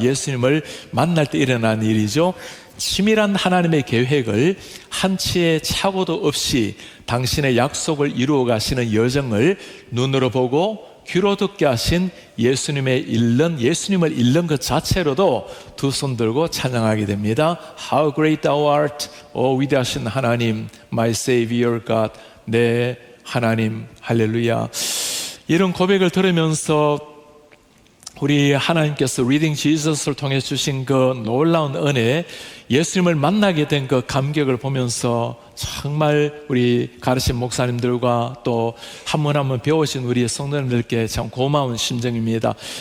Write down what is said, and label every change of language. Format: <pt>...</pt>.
<ko>예수님을 만날 때 일어난 일이죠. 치밀한 하나님의 계획을 한치의 착오도 없이 당신의 약속을 이루어 가시는 여정을 눈으로 보고 귀로 듣게 하신 예수님을 읽는 것 자체로도 두 손 들고 찬양하게 됩니다.</ko> <en>How great thou art, O</en> <ko>위대하신 하나님,</ko> <en>my Savior God,</en> <ko>내 하나님, 할렐루야. 이런 고백을 들으면서 우리 하나님께서 리딩 지저스를 통해 주신 그 놀라운 은혜, 예수님을 만나게 된 그 감격을 보면서 정말 우리 가르친 목사님들과 또 한 번 한 번 배우신 우리 성도님들께 참 고마운 심정입니다.</ko>